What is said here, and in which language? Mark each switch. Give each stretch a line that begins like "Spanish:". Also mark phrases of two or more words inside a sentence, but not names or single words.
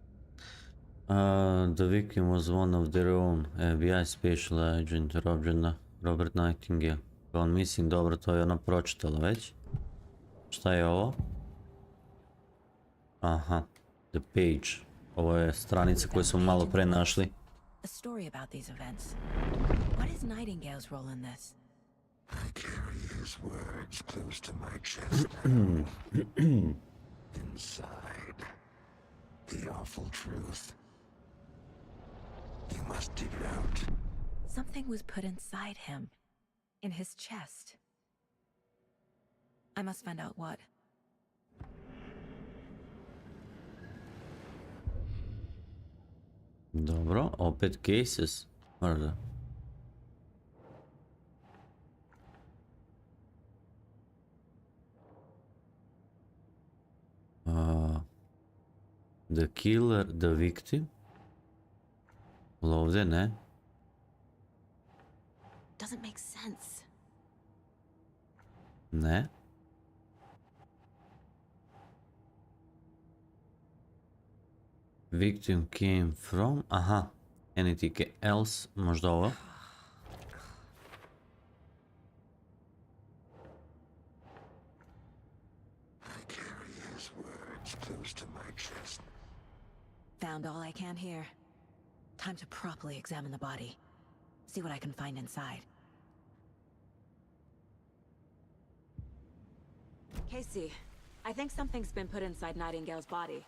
English: The victim was one of their own, FBI Special Agent Robert Robert Nightingale.
Serbian: On mislim, dobro, to je ono pročitalo već. Šta je ovo?
English: Aha, the page.
Serbian: Ovo je stranica koju smo malo pre našli.
English: A story about these events. What is Nightingale's role in this? I carry his words close to my chest. Inside. The awful truth. You must dig it out. Something was put inside him. In his chest. I must find out what.
Serbian: Dobro, opet cases. Murder.
English: The killer, the victim.
Serbian: Ovdje ne.
English: Doesn't make sense.
Serbian: Ne.
English: Victim came from...
Serbian: Aha.
English: Anything else?
Serbian: Možda ovo?
English: I carry his words close to my chest. Found all I can here. Time to properly examine the body. See what I can find inside. Casey, I think something's been put inside Nightingale's body.